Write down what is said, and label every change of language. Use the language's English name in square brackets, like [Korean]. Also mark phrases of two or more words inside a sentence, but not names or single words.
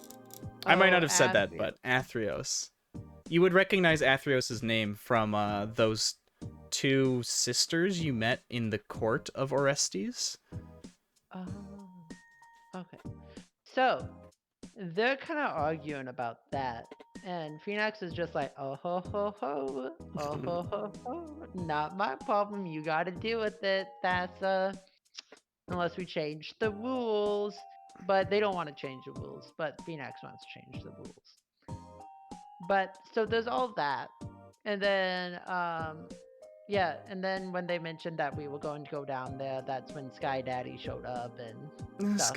[English] I might not have said that, but Athreos. You would recognize Athreos' name from those two sisters you met in the court of Orestes. Oh, okay. So they're kind of arguing about that, and Phoenix is just like, oh ho ho ho, oh ho ho ho, not my problem. You got to deal with it. That's unless we change the rules. But they don't want to change the rules. But Phoenix wants to change the rules. But so there's all that, and then yeah, and then when they mentioned that we were going to go down there, that's when Sky Daddy showed up and stuff.